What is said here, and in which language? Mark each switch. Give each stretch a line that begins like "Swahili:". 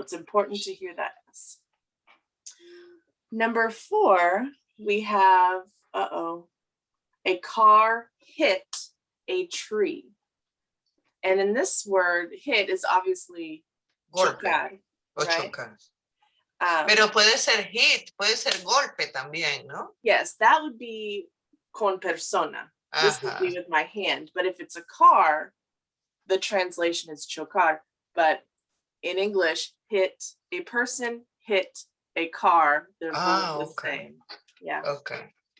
English: It's important to hear that S. Number 4, we have, a car hit a tree. And in this word, hit is obviously chocar,
Spanish: O
English: right?
Spanish: chocar. Pero puede ser hit, puede ser golpe también, ¿no?
English: Yes, that would be
Spanish: con persona.
English: This would be with my hand. But if it's a car, the translation is chocar. But in English, hit, a person hit a car. They're both the same. Yeah. Okay.